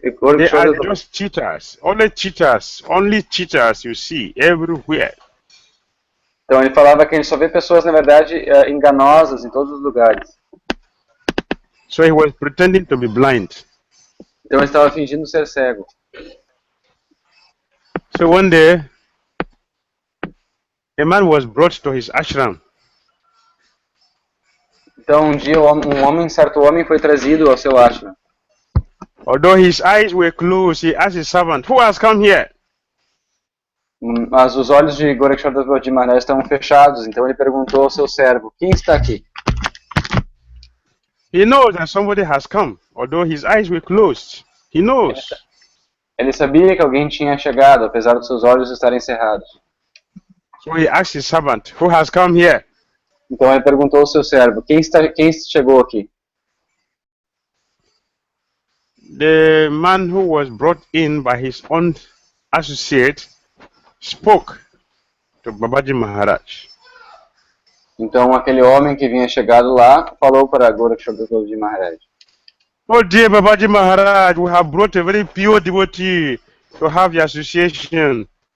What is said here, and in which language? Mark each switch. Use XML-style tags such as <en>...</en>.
<en>they are just cheaters. Only cheaters you see everywhere.</en> <pt>Então ele falava que ele só vê pessoas, na verdade, enganosas em todos os lugares.</pt> <en>So he was pretending to be blind.</en> <pt>Então ele estava fingindo ser cego.</pt> <en>So one day, a man was brought to his ashram.</en> <pt>Então um dia certo homem foi trazido ao seu ashram.</pt> <en>Although his eyes were closed, he asked his servant, "Who has come here?"</en> <pt>Mas os olhos de Gourakisora Babaji Maharaj estavam fechados, então ele perguntou ao seu servo, quem está aqui?</pt> <en>He knows that somebody has come, although his eyes were closed. He knows.</en> <pt>Ele sabia que alguém tinha chegado, apesar dos seus olhos estarem cerrados.</pt> <en>So he asked his servant, "Who has come here?"</en> <pt>Então ele perguntou ao seu servo, quem chegou aqui?</pt> <en>The man who was brought in by his own associate spoke to Babaji Maharaj.</en> <pt>Então aquele homem que vinha chegado lá falou para Gourakisora Babaji Maharaj.</pt> <en>"Oh dear Babaji Maharaj, we have brought a very pure devotee to have the association."</en>